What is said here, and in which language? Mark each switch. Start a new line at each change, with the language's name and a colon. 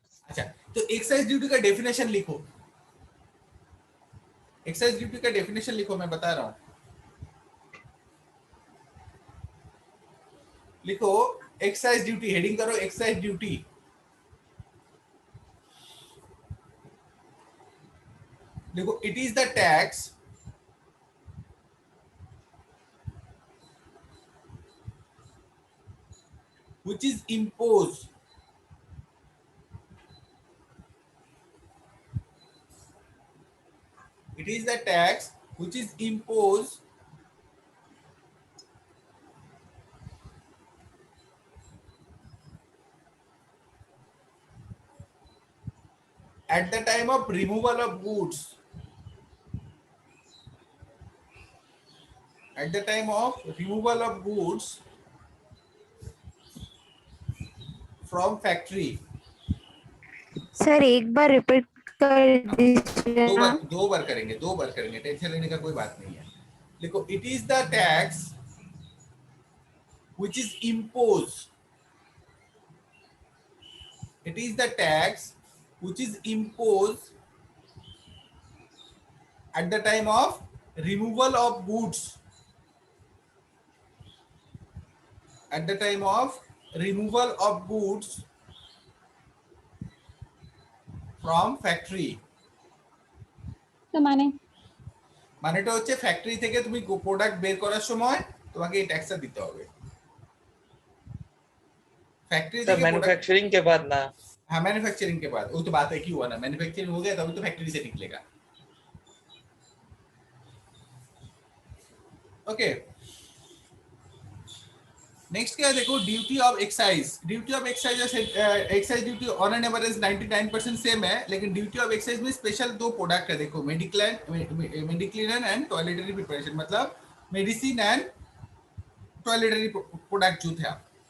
Hindi: अच्छा, तो excise duty का डेफिनेशन लिखो, एक्साइज ड्यूटी का डेफिनेशन लिखो, मैं बता रहा हूं। लिखो एक्साइज ड्यूटी, हेडिंग करो एक्साइज ड्यूटी।
English: देखो, it is the tax which is imposed it is the tax which is imposed at the time of removal of goods, at the time of removal of goods from factory।
Hindi: Sir एक बार repeat कर दीजिए ना। दो बार करेंगे, tension लेने का कोई बात नहीं है।
English: देखो, it is the tax which is imposed, it is the tax which is imposed at the time of removal of goods, at the time of removal of goods from factory।
Bangla: তো মানে মানেটা হচ্ছে ফ্যাক্টরি থেকে তুমি product বের করার সময় তোমাকে এই ট্যাক্সটা দিতে হবে।
Hindi: फैक्ट्री सर मैन्युफैक्चरिंग के बाद ना। हाँ, मैन्युफैक्चरिंग के बाद, वो तो बात है कि हुआ ना, मैन्युफैक्चरिंग हो गया तभी तो फैक्ट्री से निकलेगा। ओके, नेक्स्ट क्या है देखो, duty of excise. Duty of excise excise duty on an average 99% same है, लेकिन ड्यूटी ऑफ एक्साइज में स्पेशल दो प्रोडक्ट है देखो, मेडिक्लिन एंड टॉयलेटरी प्रिपरेशन, मतलब मेडिसिन एंड टॉयलेटरी प्रोडक्ट जो था।